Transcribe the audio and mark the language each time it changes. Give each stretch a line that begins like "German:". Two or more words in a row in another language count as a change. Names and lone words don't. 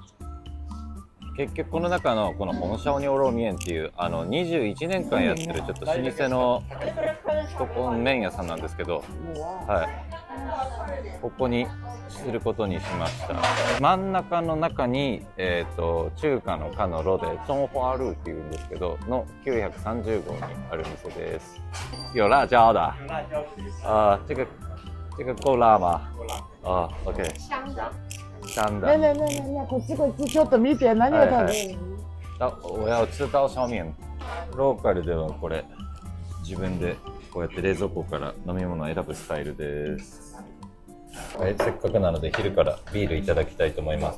Japanese: 結局この中のこのホンシャオニオローミエンっていう21年間やってるちょっと老舗のここ麺屋さんなんですけど、はい、ここにすることにしました。真ん中の中に、中華の華のロでチョンホアルーっていうんですけどの930号にある店です。
Chinese: 有辣椒的这个够辣吗？OK。香的。
Japanese: ねこっちちょっと見て、何が食べる
Chinese: の？我要吃刀削面。
Japanese: ローカルではこれ自分でこうやって冷蔵庫から飲み物を選ぶスタイルです。はい、せっかくなので昼からビールいただきたいと思います。